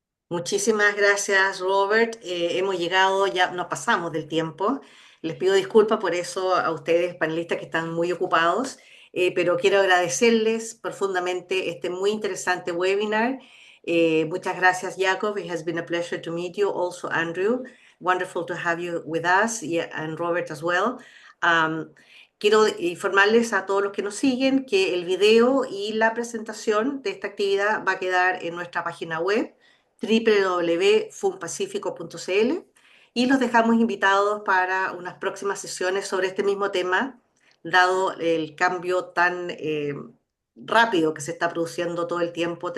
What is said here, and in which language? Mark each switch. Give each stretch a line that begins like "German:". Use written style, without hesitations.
Spanish: Muchísimas gracias, Robert. Hemos llegado, ya nos pasamos del tiempo. Les pido disculpas por eso a ustedes, panelistas que están muy ocupados, pero quiero agradecerles profundamente este muy interesante webinar. Muchas gracias, Iacob.
English: It has been a pleasure to meet you. Also, Andrew, wonderful to have you with us, and Robert as well.
Spanish: Quiero informarles a todos los que nos siguen que el video y la presentación de esta actividad va a quedar en nuestra página web www.funpacifico.cl y los dejamos invitados para unas próximas sesiones sobre este mismo tema, dado el cambio tan rápido que se está produciendo todo el tiempo.